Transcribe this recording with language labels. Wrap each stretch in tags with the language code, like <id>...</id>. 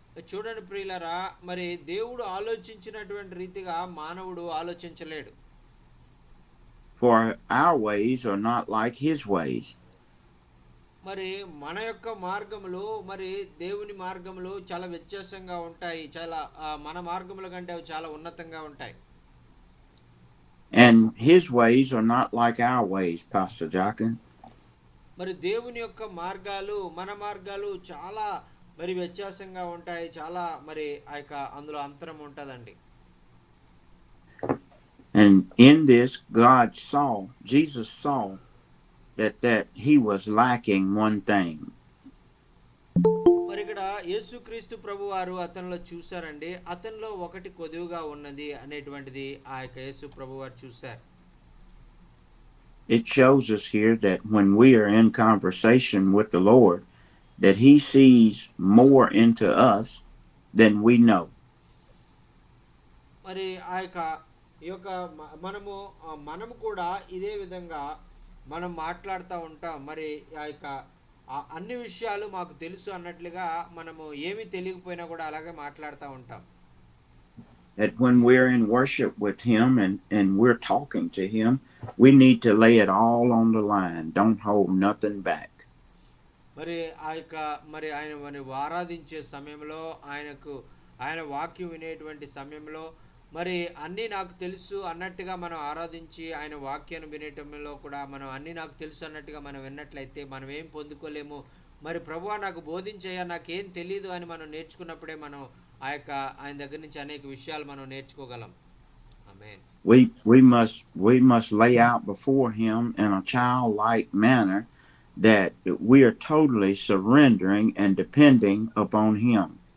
<te>చూడండి ప్రియులారా, మరి దేవుడు ఆలోచించినటువంటి రీతిగా మానవుడు ఆలోచించలేడు.</te> <en>For our ways are not like his ways.</en> <te>మరి మన యొక్క మార్గములు మరి దేవుని మార్గములు చాలా వ్యత్యాసంగా ఉంటాయి. చాలా మన మార్గముల కంటే అవి చాలా ఉన్నతంగా ఉంటాయి.</te> <en>And his ways are not like our ways, Pastor Jochen.</en> <te>మరి దేవుని యొక్క మార్గాలు మన మార్గాలు చాలా మరి వ్యత్యాసంగా ఉంటాయి. చాలా మరి ఆ యొక్క అందులో అంతరం ఉంటుందండి.</te> <en>And in this, Jesus saw that he was lacking one thing.</en> <te>మరి ఇక్కడ యేసుక్రీస్తు ప్రభు వారు అతనిలో చూశారండి. అతనిలో ఒకటి కొదువుగా ఉన్నది అనేటువంటిది ఆ యొక్క యేసు ప్రభు వారు చూశారు.</te> <en>It shows us here that when we are in conversation with the Lord, that he sees more into us than we know.</en> <te>మరి ఆ యొక్క మనము కూడా ఇదే విధంగా మనం మాట్లాడుతూ ఉంటాం. మరి ఆ యొక్క అన్ని విషయాలు మాకు తెలుసు అన్నట్లుగా మనము ఏమీ తెలియకపోయినా కూడా అలాగే మాట్లాడుతూ ఉంటాం.</te> <en>That when we're in worship with him and we're talking to him, we need to lay it all on the line. Don't hold nothing back.</en> <te>మరి మరి ఆయన ఆరాధించే సమయంలో ఆయన వాక్యం వినేటువంటి సమయంలో మరి అన్నీ నాకు తెలుసు అన్నట్టుగా మనం ఆరాధించి ఆయన వాక్యాన్ని వినేటంలో కూడా మనం అన్నీ నాకు తెలుసు అన్నట్టుగా మనం విన్నట్లయితే మనం ఏం పొందుకోలేము. మరి ప్రభువా నాకు బోధించయ్యా, నాకేం తెలీదు అని మనం నేర్చుకున్నప్పుడే మనం ఆయన దగ్గర నుంచి అనేక విషయాలు మనం నేర్చుకోగలం. ఆమేన్.</te> <en>We must lay out before him in a childlike manner that we are totally surrendering and depending upon him.</en>